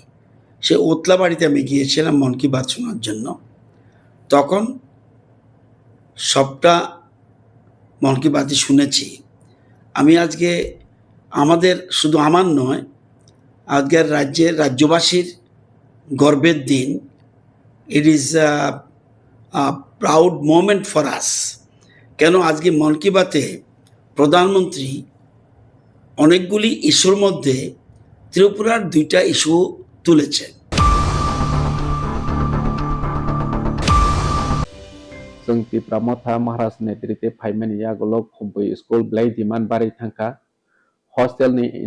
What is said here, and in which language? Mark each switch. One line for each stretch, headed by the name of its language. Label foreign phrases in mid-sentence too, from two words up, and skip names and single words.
Bangla: সেই উতলাবাড়িতে আমি গিয়েছিলাম মন কি বাত শোনার জন্য। তখন সবটা মন কি বাতই শুনেছি। আমি আজকে আমাদের, শুধু আমার নয়, আজকের রাজ্যবাসীর গর্বের দিন।
English: It is proud moment for us.
Bangla: কেন আজকে মন কি বাতে প্রধানমন্ত্রী অনেকগুলি ইস্যুর মধ্যে ত্রিপুরার 2টা ইস্যু তুলেছেন।
Kok Borok: जों तिप्रामथा महाराज नेतृत्वे फाइमेन यागोलो खुबई स्कुल ब्लाई दिमान बारि थांखा हस्टेलनि